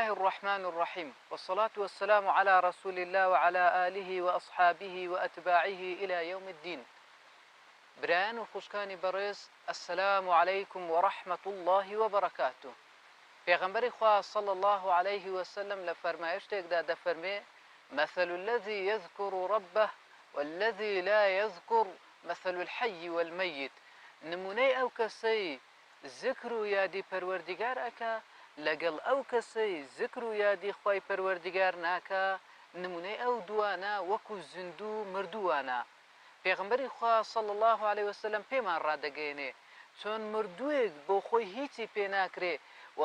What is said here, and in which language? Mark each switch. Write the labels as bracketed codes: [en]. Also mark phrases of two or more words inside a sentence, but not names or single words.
[ar] الرحمن الرحيم والصلاة والسلام على رسول الله وعلى آله وأصحابه وأتباعه إلى يوم الدين. [ckb] بران وخوشكاني برز [ar] السلام عليكم ورحمة الله وبركاته. [ckb] پیغمبر خواه [ar] صلى الله عليه وسلم [ckb] لفرمایشتێک دا دەفەرمێ [ar] مثل الذي يذكر ربه والذي لا يذكر مثل الحي والميت. [ckb] نمونەی ئەو کەسەی ذکر و یادی پەروەردیگار ئەکا لەگەڵ ئەو کەسەی ذکر و یادی خوای پەروەردیگار ناکە نمونەی ئەو دوانە وەکو زیندوو مردووانە. پێغمبەری خوا [ar] صلی الله عليه وسلم [ckb] پێمان ڕادەگەیەنێ چۆن مردووێک بۆ خۆی هیچی پێ ناکرێ و